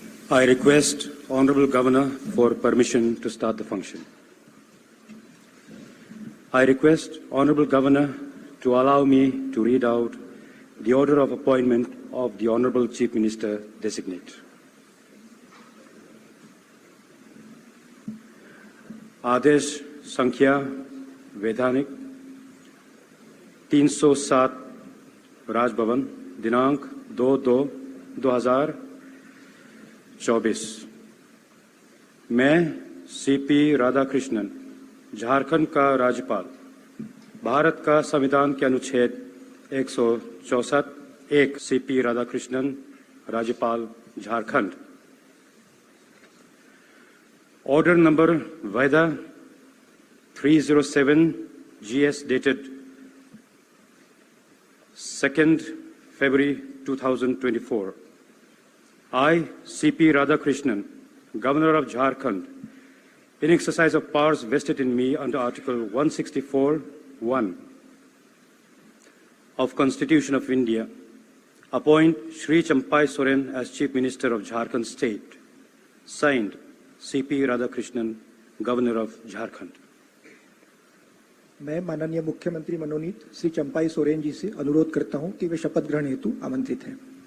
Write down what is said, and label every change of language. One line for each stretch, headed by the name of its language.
English: I request Honorable Governor for permission to start the function. I request Honorable Governor to allow me to read out the order of appointment of the Honorable Chief Minister designate.
Hindi: आदेश संख्या वैधानिक 307 राजभवन दिनांक 2/2/2024। मैं CP Radhakrishnan, Jharkhand का राज्यपाल, भारत का संविधान के अनुच्छेद 164(1) सीपी राधाकृष्णन, राज्यपाल, Jharkhand.
English: Order number Vaida 307 GS dated 2nd February 2024. I, CP Radhakrishnan, Governor of Jharkhand, in exercise of powers vested in me under Article 164(1) of Constitution of India, appoint Shri Champai Soren as Chief Minister of Jharkhand State. Signed, CP Radhakrishnan, Governor of Jharkhand.
Hindi: मैं माननीय मुख्यमंत्री मनोनीत श्री चंपाई सोरेन जी से अनुरोध करता हूं कि वे शपथ ग्रहण हेतु आमंत्रित हैं।